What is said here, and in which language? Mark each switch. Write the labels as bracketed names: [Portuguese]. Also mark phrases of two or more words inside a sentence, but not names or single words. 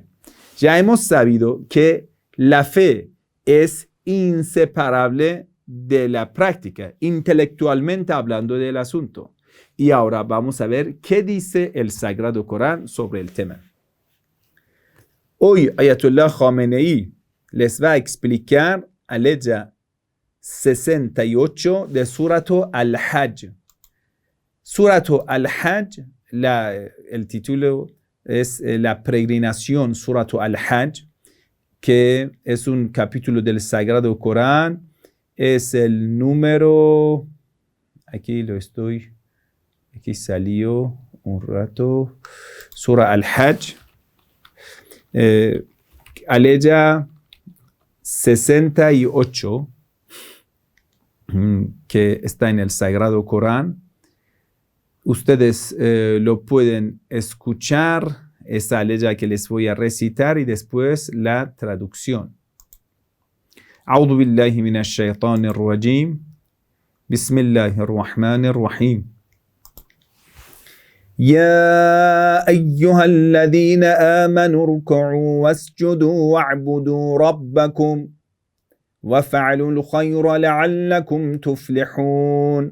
[Spanish] Ya hemos sabido que la fe es inseparable de la práctica, intelectualmente hablando del asunto. Y ahora vamos a ver qué dice el Sagrado Corán sobre el tema. Hoy Ayatollah Khamenei les va a explicar la ley 68 de Surat al-Hajj. Surat al-Hajj, el título es la peregrinación Surat al-Hajj, que es un capítulo del Sagrado Corán. Es el número, aquí salió un rato, Surah al-Hajj, aleya 68, que está en el Sagrado Corán. Ustedes lo pueden escuchar, esa aleya que les voy a recitar y después la traducción. [Arabic] أعوذ بالله من الشيطان الرجيم بسم الله الرحمن الرحيم يا أيها الذين آمنوا اركعوا واسجدوا واعبدوا ربكم وافعلوا الخير لعلكم تفلحون.